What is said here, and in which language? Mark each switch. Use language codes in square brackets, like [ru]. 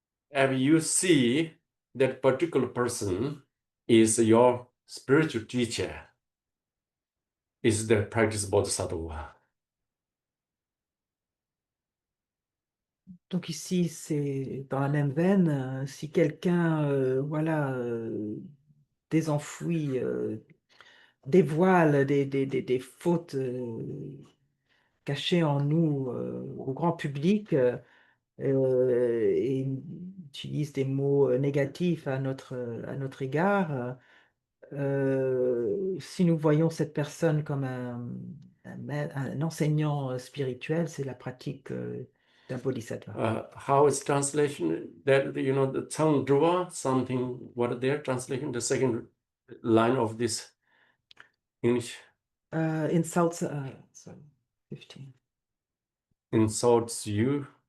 [en] if you see that particular person is your spiritual teacher, is the practice bodhisattva. [fr] Donc ici, c'est dans la même veine, si quelqu'un voilà, désenfouit, dévoile des fautes cachées en nous au grand public et utilise des mots négatifs à notre égard, si nous voyons cette personne comme un enseignant spirituel, c'est la pratique d'un bodhisattva. [en] How is translation? That the Changdruva, something. What are their translation? The second line of this English Insults, sorry, 15. insults you.